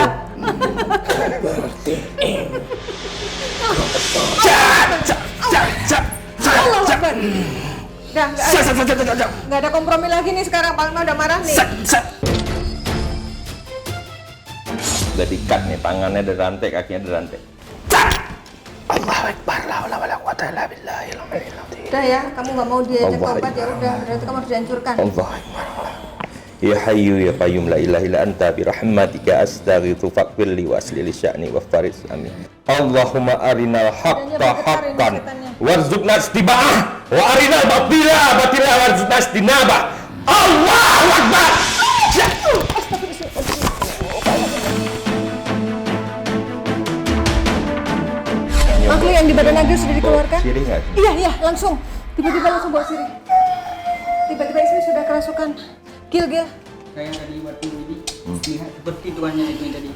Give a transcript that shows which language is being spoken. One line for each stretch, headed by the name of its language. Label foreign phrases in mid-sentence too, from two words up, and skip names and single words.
Indonesian: Seperti ini.
Arabic: الله أكبر.
Indonesian: Nggak ada kompromi lagi nih sekarang. Bang Lima udah marah nih. Udah dikat nih, tangannya ada rantai, kakinya ada rantai.
Arabic: الله أكبر، لا حول ولا قوة إلا بالله العلي العظيم.
Indonesian: Udah ya, kamu nggak mau diajak Allah tobat ya Akbar. udah. Berarti kamu harus dihancurkan.
Arabic: الله أكبر. يا حي يا قيوم لا إله إلا أنت برحمتك أستغيث فاغفر لي وأصلح لي شأني وفارس آمين. اللهم أرنا الحق حقا وارزقنا اتباعه وأرنا الباطل باطلا وارزقنا اجتنابه. الله أكبر.
Indonesian: Makhluk yang di badan Agil sudah dikeluarkan? Sirih nggak? Iya, langsung. Tiba-tiba langsung bawa sirih. Tiba-tiba istri sudah kerasukan. Gil. Saya tadi waktu ini lihat seperti tuannya itu tadi.